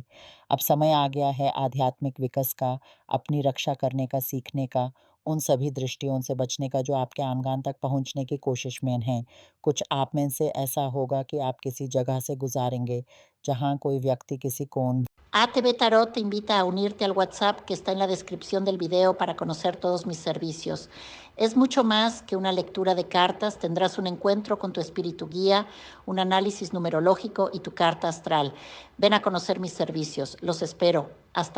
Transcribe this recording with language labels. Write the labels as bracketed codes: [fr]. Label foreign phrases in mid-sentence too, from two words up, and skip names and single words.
[hi] अब समय आ गया है आध्यात्मिक विकास का, अपनी रक्षा करने का, सीखने का, उन सभी दृष्टियों से बचने का जो आपके आंगन तक पहुंचने की कोशिश में हैं। कुछ आप में से ऐसा होगा कि आप किसी जगह से गुजारेंगे, जहाँ कोई व्यक्ति किसी कोन [es] ATV Tarot te invita a unirte al WhatsApp que está en la descripción del video para conocer todos mis servicios. Es mucho más que una lectura de cartas, tendrás un encuentro con tu espíritu guía, un análisis numerológico y tu carta astral. Ven a conocer mis servicios, los espero.